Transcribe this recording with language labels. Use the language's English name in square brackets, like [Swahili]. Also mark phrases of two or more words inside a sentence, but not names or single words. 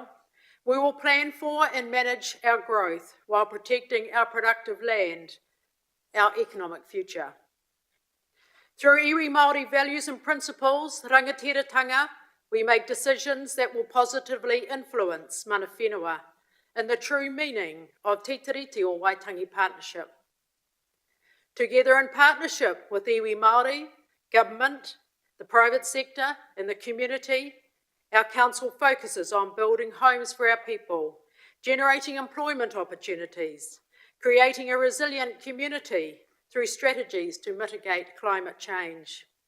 [English] We will plan for and manage our growth while protecting our productive land, our economic future. Through iwi Māori values and principles, rangatiratanga, we make decisions that will positively influence [Māori] mana whenua [English] in the true meaning of Te Tiriti o Waitangi Partnership. Together in partnership with iwi Māori, government, the private sector and the community, our council focuses on building homes for our people, generating employment opportunities, creating a resilient community through strategies to mitigate climate change.